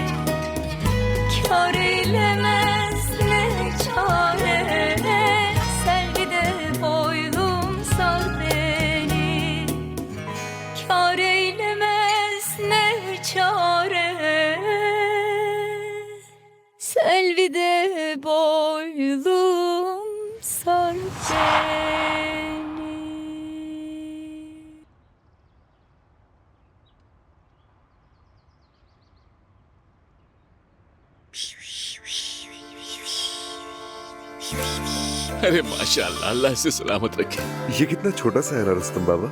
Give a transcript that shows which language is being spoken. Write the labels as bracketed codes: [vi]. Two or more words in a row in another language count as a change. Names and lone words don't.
[tr] Kâr eylemez ne çare, selvide boylum sar beni. Kâr eylemez ne çare, selvide boylum sar beni. [ur] ارے ماشاءاللہ، اللہ سے سلامت رکھے. یہ کتنا چھوٹا سا ہے نا رستم بابا.